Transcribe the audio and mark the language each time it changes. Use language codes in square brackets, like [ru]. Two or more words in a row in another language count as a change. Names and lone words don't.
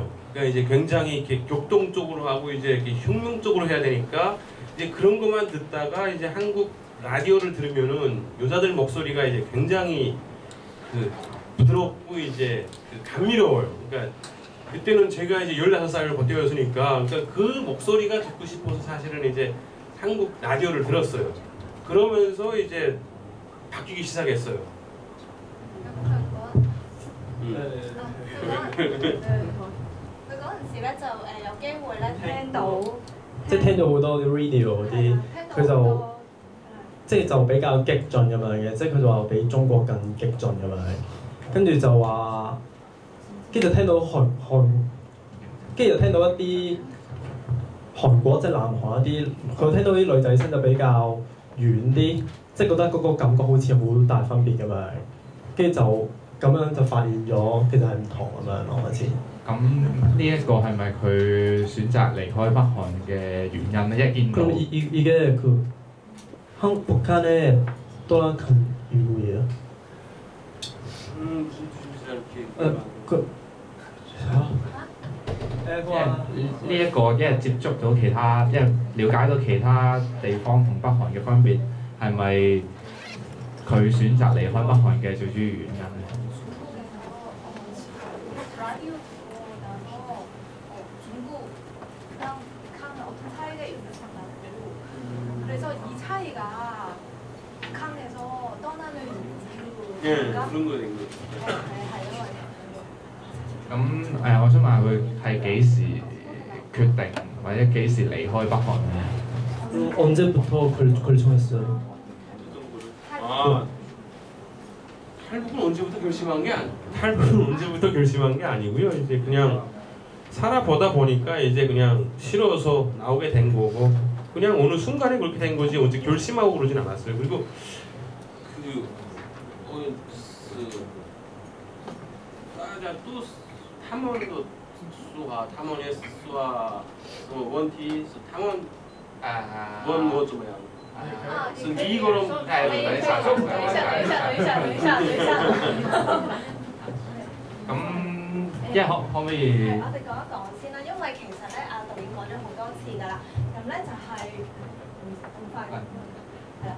[ko] 그러니까 이제 굉장히 이렇게 격동적으로 하고 이제 이렇게 흉흉적으로 해야 되니까 이제 그런 것만 듣다가 이제 한국 라디오를 들으면은 여자들 목소리가 이제 굉장히 그 부드럽고 이제 그 감미로워요. 그러니까 그때는 제가 이제 16살을 버텨였으니까 그러니까 그 목소리가 듣고 싶어서 사실은 이제 한국 라디오를 들었어요. 그러면서 이제 바뀌기 시작했어요. [yue] 佢嗰陣時咧就有機會咧聽到，即係聽到好多啲 radio 嗰啲，佢就即係就比較激進咁樣嘅，即係佢就話比中國更激進咁樣，跟住就話，跟住就聽到跟住就聽到一啲韓國即係南韓一啲，佢聽到啲女仔聲就比較遠啲，即係覺得嗰個感覺好似好大分別咁樣，跟住就咁樣就發現咗其實係唔同咁樣咯，開始。咁呢一個係咪佢選擇離開北韓嘅原因咧？一見到 [ko] 그럼 이게 그 북한의 떠나간 이유예요? 그 [yue] 呢一個一係接觸到其他，一係了解到其他地方同北韓嘅分別，係咪佢選擇離開北韓嘅最主要原因咧？ [ko] 그래서 이 차이가 북한에서 떠나는 이유가 예, 그런 거 된 거. [yue] 咁我想問下佢係幾時決定或者幾時離開北韓咧？ [ko] 언제부터 결정했어요? 아, 탈북은 언제부터 결심한 게 탈북은 언제부터 결심한 게 아니고요. 이제 그냥 살아보다 보니까 이제 그냥 싫어서 나오게 된 거고 그냥 어느 순간에 그렇게 된 거지 언제 결심하고 그러진 않았어요. 그리고 따자 또 탐원도 수가 탐원의 수와 원티 탐원 원뭐 좀 해요. [yue] 是第一個咯，等一下，等一下。咁一係可唔可以？我哋講一講先啦，因為其實咧，導演講咗好多次㗎啦。咁咧就係咁快嘅，係啦。